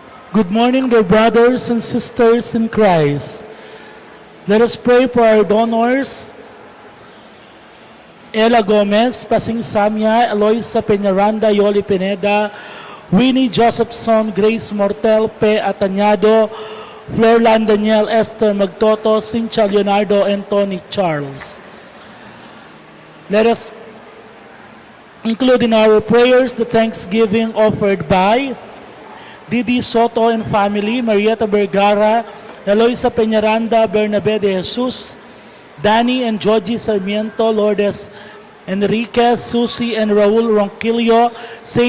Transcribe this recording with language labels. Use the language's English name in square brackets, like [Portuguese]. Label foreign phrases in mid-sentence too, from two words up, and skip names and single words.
[English] Good morning, dear brothers and sisters in Christ. Let us pray for our donors. Ella Gomez, Pasing Samya, Eloisa Peñaranda, Yoli Pineda, Winnie Josephson, Grace Mortel, P. Atañado, Florlan Daniel, Esther Magtoto, Cynthia Leonardo, and Tony Charles. Let us include in our prayers the thanksgiving offered by Didi Soto and family, Marieta Vergara, Eloisa Peñaranda, Bernabe de Jesus, Danny and Georgie Sarmiento, Lourdes Enriquez, Susie and Raul Ronquillo, St.